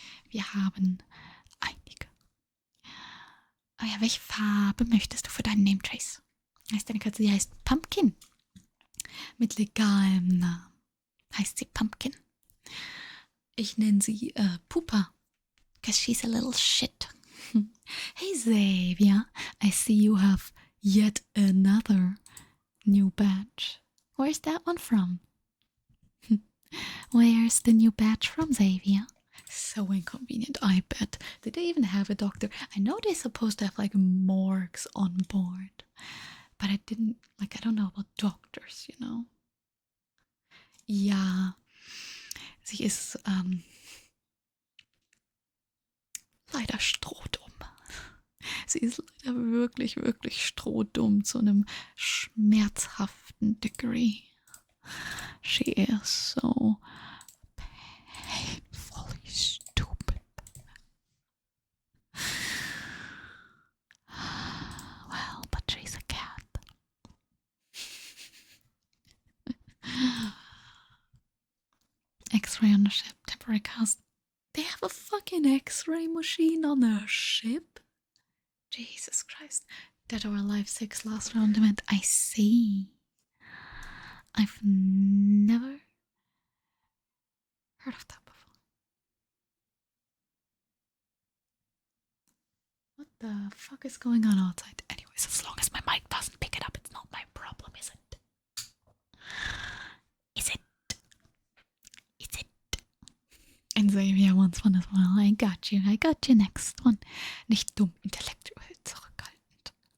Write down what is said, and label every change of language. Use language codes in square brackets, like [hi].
[de] Wir haben einige. Ah ja, welche Farbe möchtest du für deinen Name Trace? Heißt deine Katze, die heißt Pumpkin. Mit legalem Namen heißt sie Pumpkin. Ich nenne sie Pupa, [en] because she's a little shit. Hey Xavier, I see you have yet another new badge. Where's that one from? Where's the new badge from, Xavier? So inconvenient, I bet. Did they even have a doctor? I know they're supposed to have like morgues on board, but I don't know about doctors, you know? [de] Ja, sie ist leider strohdumm. Sie ist leider wirklich, wirklich strohdumm zu einem schmerzhaften Degree. [en] She is so painfully stupid. Well, but she's a cat. X-ray on the ship, temporary cast. They have a fucking X-ray machine on their ship? Jesus Christ. Dead or Alive 6 last round event. I see. I've never heard of that before. What the fuck is going on outside? Anyways, as long as my mic doesn't pick it up, it's not my problem, is it? Is it? Is it? And Xavier wants one as well. I got you next one. [de] Nicht dumm, intellektuell zurückhaltend.